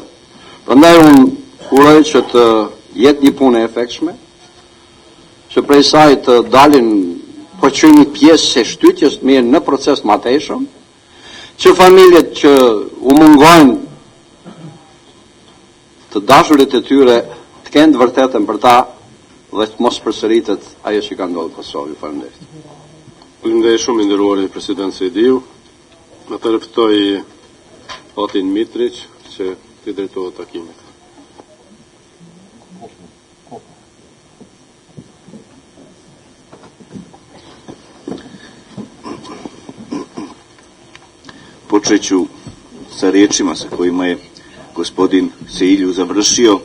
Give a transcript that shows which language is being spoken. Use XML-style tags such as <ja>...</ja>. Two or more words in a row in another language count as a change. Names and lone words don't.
<sq>Prandaj unë uroj që të jetë një punë e efektshme, që prej saj të dalin po qëni pjesë e shtytjes të mirë në proces të marteshëm, që familjet që u mungojnë të dashurit e tyre të kenë të vërtetën për ta dhe të mos përsëritet ajo që ka ndodhur në Kosovë. Faleminderit. Faleminderit shumë nderuari president Sejdiu. Atëherë ftoj Otin Mitrić që të drejtohet takimit.</sq> <sr>Počet ću sa riječima sa kojima je gospodin Seilju završio.</sr>